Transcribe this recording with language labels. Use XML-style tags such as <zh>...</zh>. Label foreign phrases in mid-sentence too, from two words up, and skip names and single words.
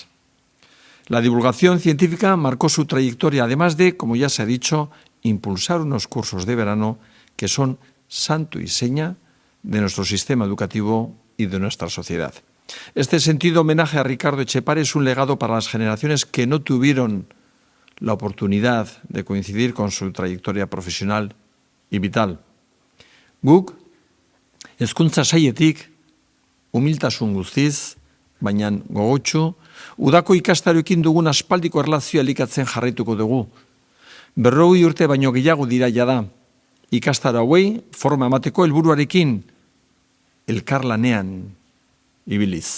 <es>La divulgación científica marcó su trayectoria, además de, como ya se ha dicho, impulsar unos cursos de verano que son santo y seña de nuestro sistema educativo y de nuestra sociedad. Este sentido homenaje a Ricardo Etxepare es un legado para las generaciones que no tuvieron la oportunidad de coincidir con su trayectoria profesional y vital.</es> <eu>Guk, hezkuntza sailetik, humiltasun guztiz, baina gogotsu, Udako ikastaroekin dugun aspaldiko erlazioa elikatzen jarraituko dugu. 40 urte baino gehiago dira jada. Ikastaro hauei forma emateko helburuarekin elkarlanean ibiliz.</eu>